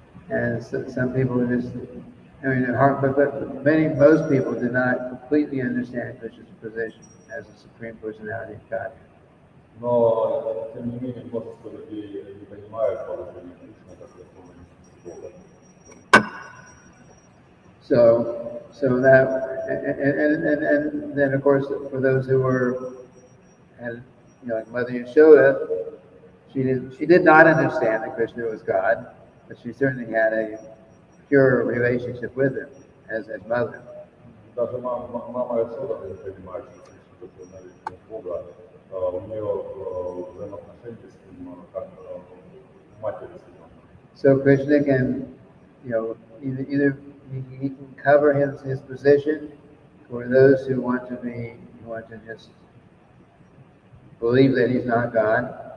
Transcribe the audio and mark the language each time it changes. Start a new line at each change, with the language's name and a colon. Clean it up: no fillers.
English: And some people just, but most people did not completely understand Krishna's position as the Supreme Personality of God.
Russian: Но, тем не менее, множество людей не понимают положение Кришны как Верховного Бога.
English: So that, and then of course, for those who had, like Mother Yashoda, she did not understand that Krishna was God, but she certainly had a pure relationship with him as mother.
Russian: Даже мама Yashoda не понимает, что Кришна это Бога. У нее взаимоотношения с ним как матери с ним.
English: So Krishna can, either he can cover his position for those who want to just believe that he's not God.